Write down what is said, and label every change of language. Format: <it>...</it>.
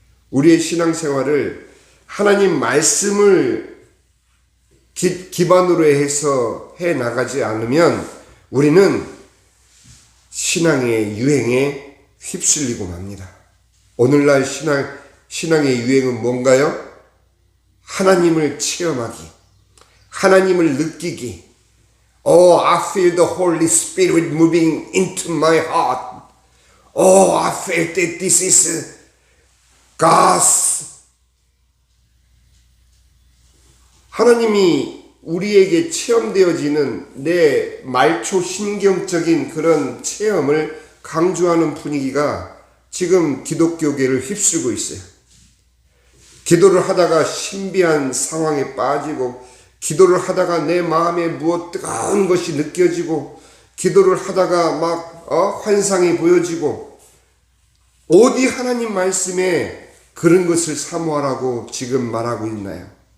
<ko>우리의 신앙생활을 하나님 말씀을 기반으로 해서 해 나가지 않으면 우리는 신앙의 유행에 휩쓸리고 맙니다. 오늘날 신앙의 유행은 뭔가요? 하나님을 체험하기, 하나님을 느끼기.</ko> <en>Oh, I feel the Holy Spirit moving into my heart. Oh, I felt that this is God's.</en> <ko>하나님이 우리에게 체험되어지는 내 말초 신경적인 그런 체험을 강조하는 분위기가 지금 기독교계를 휩쓸고 있어요. 기도를 하다가 신비한 상황에 빠지고, 기도를 하다가 내 마음에 무엇 뜨거운 것이 느껴지고, 기도를 하다가 막 환상이 보여지고, 어디 하나님 말씀에 그런 것을 사모하라고 지금 말하고 있나요?</ko>